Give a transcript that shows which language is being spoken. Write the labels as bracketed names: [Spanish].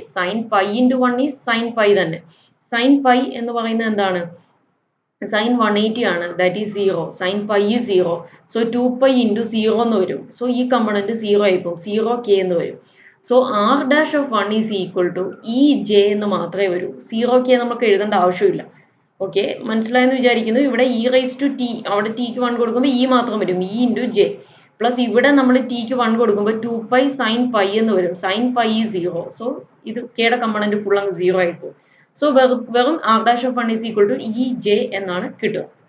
[English] Sin pi into 1 is sin pi തന്നെ. [Malayalam] Sin pi എന്ന് പറയുന്നത് എന്താണ്? [English] Sin 180 ആണ്, that is 0. Sin pi is 0. So 2 pi into 0 [Malayalam] എന്ന് വരും. So ഈ കമ്പണന്റ് 0 ആയിപ്പോൾ 0k എന്ന് വരും. [English] So r dash of 1 is equal to ej [Malayalam] എന്ന് മാത്രമേ വരൂ. 0k നമുക്ക് എഴുതേണ്ട ആവശ്യമില്ല. ഓക്കെ, മനസ്സിലായെന്ന് വിചാരിക്കുന്നു. ഇവിടെ ഇ റൈസ് ടു ടി, അവിടെ ടിക്ക് 1 കൊടുക്കുമ്പോൾ ഇ മാത്രം വരും, ഇ ഇൻറ്റു ജെ. പ്ലസ് ഇവിടെ നമ്മൾ ടിക്ക് 1 കൊടുക്കുമ്പോൾ 2 പൈ സൈൻ പൈ എന്ന് വരും. Sine pi 0. സോ ഇത് കെയുടെ കമ്പണന്റ് ഫുൾ അങ്ങ് 0 ആയിപ്പോകും. സോ വെറും R dash of 1 is equal to E J എന്നാണ് കിട്ടുക.